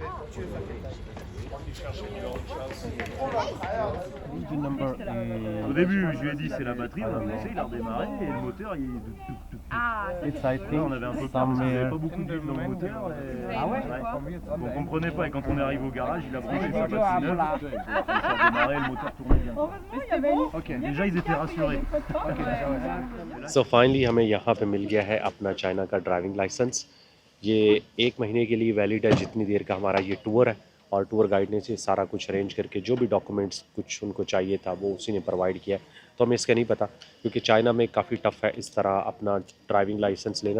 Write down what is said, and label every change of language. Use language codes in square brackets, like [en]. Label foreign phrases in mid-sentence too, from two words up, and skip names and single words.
[fr] Au début, je lui ai dit c'est la batterie, on a poussé, il a redémarré et le moteur il est de tout. Là, on avait un peu peur parce qu'il n'y avait pas beaucoup d'huile dans le moteur. On comprenait pas et quand on est arrivé au garage, il a branché sa batterie neuve. Ça a démarré, le moteur tournait bien. Ok, déjà ils étaient rassurés. [en] so finally [hi] हमें यहाँ पे मिल गया है अपना चाइना का [en] driving license. [hi] ये 1 महीने के लिए वैलिड है, जितनी देर का हमारा ये टूर है। और टूर गाइड ने से सारा कुछ अरेंज करके जो भी डॉक्यूमेंट्स कुछ उनको चाहिए था वो उसी ने प्रोवाइड किया है। तो हमें इसका नहीं पता, क्योंकि चाइना में काफ़ी टफ़ है इस तरह अपना [en] driving license [hi] लेना।